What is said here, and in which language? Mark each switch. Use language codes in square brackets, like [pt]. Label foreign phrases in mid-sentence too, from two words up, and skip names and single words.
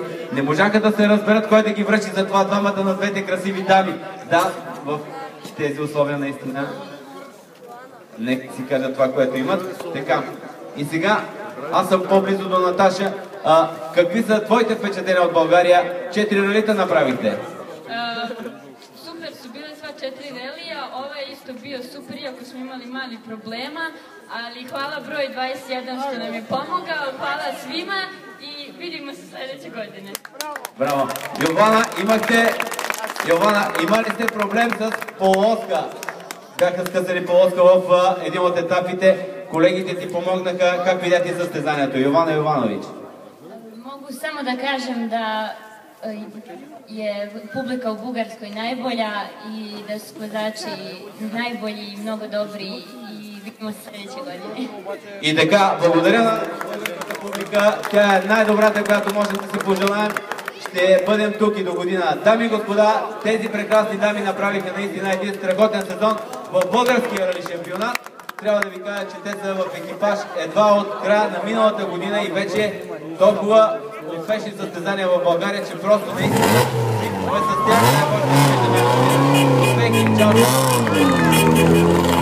[bg] Не можаха да се разберат кой да ги връчи, затова двамата на двете красиви дами. Да, в тези условия наистина. Нека си кажа това, което имат. Така, и сега аз съм по-близо до Наташа. Какви са твоите впечатления от България? 4 ралита направихте. [sr] Super su bile sva 4 relija, ovo je isto bio super, iako smo imali mali problema, ali hvala broj 21 što nam je pomogao, hvala svima i vidimo se sljedeće godine. [bg] Браво! Йована, имали сте проблем с полоска? Бяха скъсали полоска в един от етапите. Колегите ти помогнаха. Как видя ти състезанието? Йована Йованович. [sr] Mogu samo da kažem da je publika u Bugarskoj najbolja i da su vozači najbolji i mnogo dobri i vidimo se sljedeće godine. [bg] И така, благодаря на българската публика. Тя е най-добрата, която можем да си пожелаем. Ще бъдем тук и до година. Дами и господа, тези прекрасни дами направиха наистина един страхотен сезон в българския рали шампионат. Трябва да ви кажа, че те са в екипаж едва от края на миналата година и вече толкова успешни състезания в България, че просто наистина с тях най-важно е да виждаме успехи.